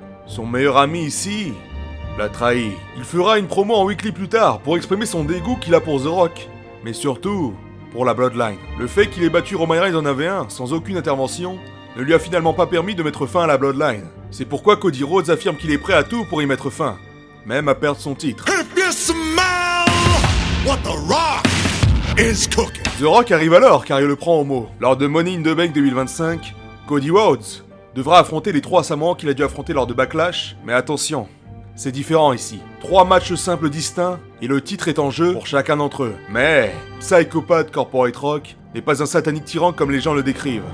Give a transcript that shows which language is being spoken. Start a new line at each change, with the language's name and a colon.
French: Son meilleur ami ici l'a trahi. Il fera une promo en weekly plus tard pour exprimer son dégoût qu'il a pour The Rock. Mais surtout, pour la Bloodline. Le fait qu'il ait battu Roman Reigns en AV1 sans aucune intervention ne lui a finalement pas permis de mettre fin à la Bloodline. C'est pourquoi Cody Rhodes affirme qu'il est prêt à tout pour y mettre fin, même à perdre son titre.
English: If you smell what the Rock is cooking.
French: The Rock arrive alors car il le prend au mot. Lors de Money in the Bank 2025, Cody Rhodes devra affronter les 3 Samoans qu'il a dû affronter lors de Backlash, mais attention, c'est différent ici. 3 matchs simples distincts et le titre est en jeu pour chacun d'entre eux. Mais Psychopath Corporate Rock n'est pas un satanique tyran comme les gens le décrivent.